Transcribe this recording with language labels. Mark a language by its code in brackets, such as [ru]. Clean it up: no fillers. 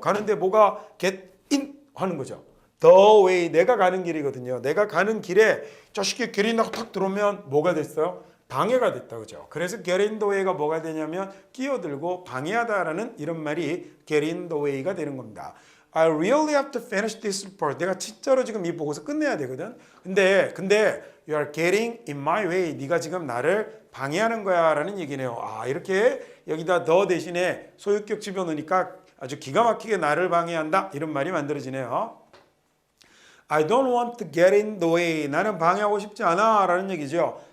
[ko] 가는데 뭐가 get in 하는 거죠. the way 내가 가는 길이거든요. 내가 가는 길에 자식이 get in 하고 탁 들어오면 뭐가 됐어요? 방해가 됐다. 그죠? 그래서 get in the way가 뭐가 되냐면 끼어들고 방해하다라는 이런 말이 get in the way가 되는 겁니다. [en] I really have to finish this report. [ko] 내가 진짜로 지금 이 보고서 끝내야 되거든. 근데 [en] you are getting in my way. [ko] 네가 지금 나를 방해하는 거야라는 얘기네요. 이렇게 여기다 the 대신에 소유격 집어넣으니까 아주 기가 막히게 나를 방해한다. 이런 말이 만들어지네요. [en] I don't want to get in the way. [ko] 나는 방해하고 싶지 않아 라는 얘기죠.